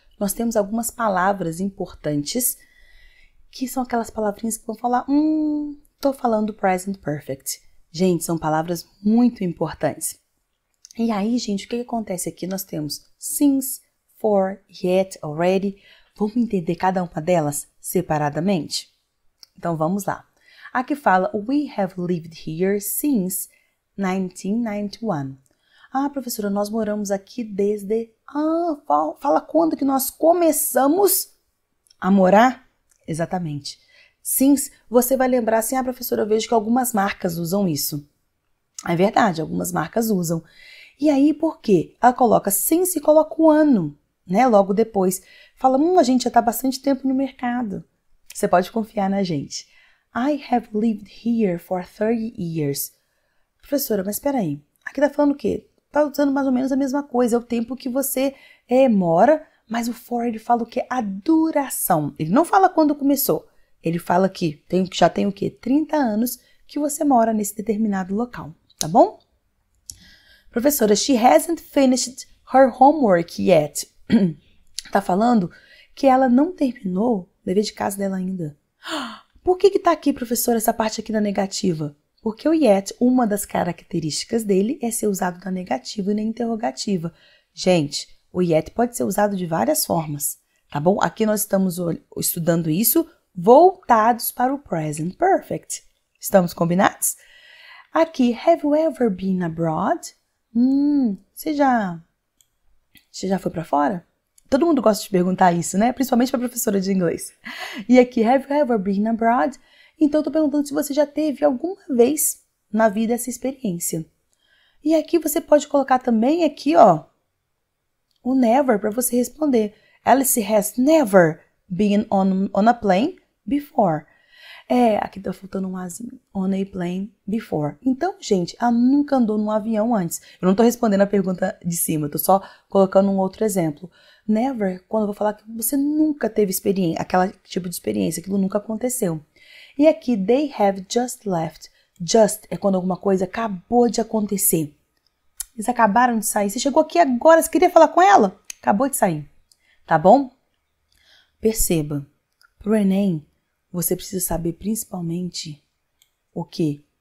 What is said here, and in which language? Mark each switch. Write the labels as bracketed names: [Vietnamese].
[Portuguese] Nós temos algumas palavras importantes, que são aquelas palavrinhas que vão falar, tô falando present perfect. Gente, são palavras muito importantes. E aí, gente, o que acontece aqui? Nós temos since, for, yet, already. Vamos entender cada uma delas separadamente? Então, vamos lá. Aqui fala, [English] we have lived here since 1991. [Portuguese] Professora, nós moramos aqui desde... fala quando que nós começamos a morar? Exatamente. Since, você vai lembrar assim, professora, eu vejo que algumas marcas usam isso. É verdade, algumas marcas usam. E aí, por quê? Ela coloca since e coloca o ano, né? Logo depois. Fala, a gente já está bastante tempo no mercado. Você pode confiar na gente. [English] I have lived here for 30 years. [Portuguese] Professora, mas espera aí. Aqui tá falando o quê? Tá usando mais ou menos a mesma coisa. É o tempo que você mora, mas o for ele fala o quê? A duração. Ele não fala quando começou. Ele fala que já tem o quê? 30 anos que você mora nesse determinado local, tá bom? [English] Professora, she hasn't finished her homework yet. [Portuguese] Tá falando que ela não terminou o dever de casa dela ainda. Por que tá aqui, professora, essa parte aqui na negativa? Porque o yet, uma das características dele é ser usado na negativa e na interrogativa. Gente, o yet pode ser usado de várias formas, tá bom? Aqui nós estamos estudando isso voltados para o present perfect. Estamos combinados? Aqui, [English] have you ever been abroad? [Portuguese] Você já foi para fora? Todo mundo gosta de perguntar isso, né? Principalmente para professora de inglês. E aqui, [English] have you ever been abroad? [Portuguese] Então, eu tô perguntando se você já teve alguma vez na vida essa experiência. E aqui você pode colocar também aqui, ó, o never para você responder. [English] Alice has never been on a plane before. [Portuguese] Aqui tá faltando um azinho. [English] On a plane before. [Portuguese] Então, gente, ela nunca andou num avião antes. Eu não tô respondendo a pergunta de cima, eu tô só colocando um outro exemplo. Never, quando eu vou falar que você nunca teve experiência, aquela tipo de experiência, aquilo nunca aconteceu. E aqui, [English] they have just left. [Portuguese] Just é quando alguma coisa acabou de acontecer. Eles acabaram de sair. Você chegou aqui agora, você queria falar com ela? Acabou de sair. Tá bom? Perceba Pro Enem, você precisa saber principalmente o quê?